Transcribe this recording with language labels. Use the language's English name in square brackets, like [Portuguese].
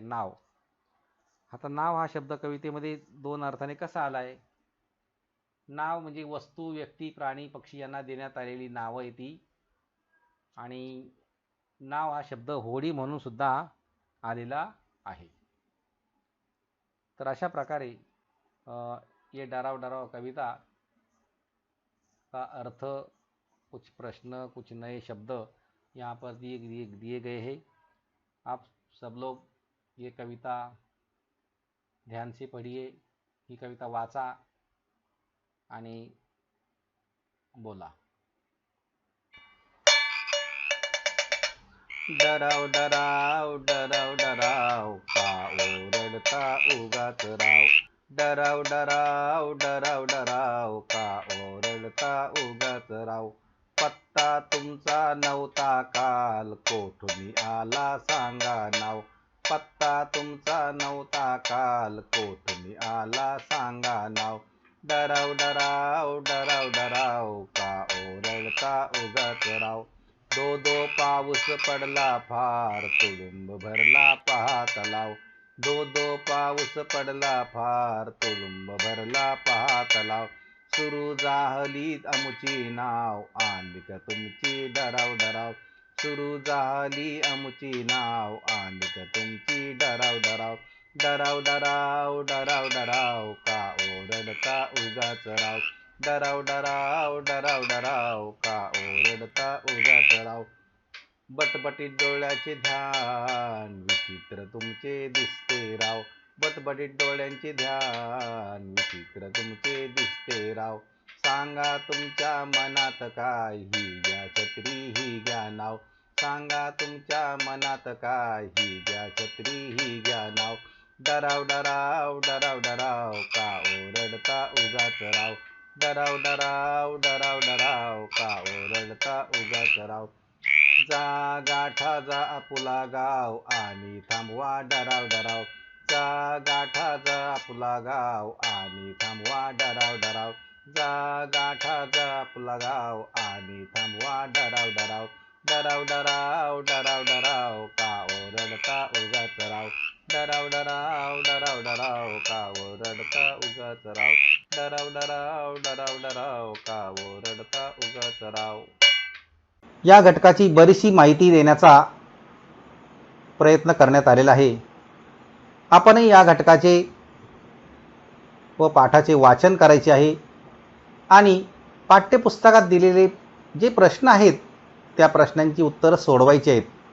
[Marathi] नाव, आता नाव हा शब्द कवितेमध्ये दोन अर्थाने कसा आला आहे? नाव म्हणजे वस्तू, व्यक्ती, प्राणी, पक्षी यांना देण्यात आलेली नावं आहे ती। आणि नाव हा शब्द होडी म्हणून सुद्धा आलेला आहे। [Hindi] तर अशा प्रकारे ये डराव डराव कविता का अर्थ, कुछ प्रश्न, कुछ नए शब्द यहाँ पर दिए गए हैं। आप सब लोग ये कविता ध्यान से पढ़िए, [Marathi] ही कविता वाचा आणि बोला। डराव डराव डराव डराव का ओरडता उगाच राव। डराव डराव डराव डराव का ओरडता उगाच राव। पत्ता तुमचा नव्हता काल, कोठून आला सांगा नाव। पत्ता तुमचा नव्हता काल, कोठून आला सांगा नाव। डराव डराव डराव डराव का ओरडता उगाच राव। दो दो पाऊस पडला फार, तुडुंब भरला पहा तलाव। दो दो पाऊस पडला फार, तुडुंब भरला पहा तलाव। सुरू झाली आमुची नाव, आंधिक तुमची डराव डराव। सुरू झाली आमुची नाव, आंधिक तुमची डराव डराव। डराव डराव डराव डराव का ओरडता उगाच राव। डराव डराव डराव डराव का ओरडता उगाच राव। बटबटीत डोळ्याचे ध्यान, विचित्र तुमचे दिसते राव। बटबटीत डोळ्यांचे ध्यान, विचित्र तुमचे दिसते राव। सांगा तुमच्या मनात काय, ही घ्या छत्री ही घ्या नाव। सांगा तुमच्या मनात काय, ही घ्या छत्री ही घ्या नाव। डराव डराव डराव डराव का ओरडता उगाच राव। डराव डराव डराव डराव का ओरडता उगाच राव। जा गाठा जा आपुला गाव, आणि थांबवा डराव डराव। जा गाठा जा आपुला गाव, आणि थांबवा डराव डराव। जा गाठा जा आपुला गाव, आणि थांबवा डराव डराव। डराव डराव डराव डराव का ओरडता उगाच राव। डराव डराव डराव डराव का ओरडता उगाच राव। डराव डराव डराव डराव का ओरडता उगाच राव। या घटकाची बरीचशी माहिती देण्याचा प्रयत्न करण्यात आलेला आहे। आपणही या घटकाचे व पाठाचे वाचन करायचे आहे आणि पाठ्यपुस्तकात दिलेले जे प्रश्न आहेत त्या प्रश्नांची उत्तरं सोडवायची आहेत।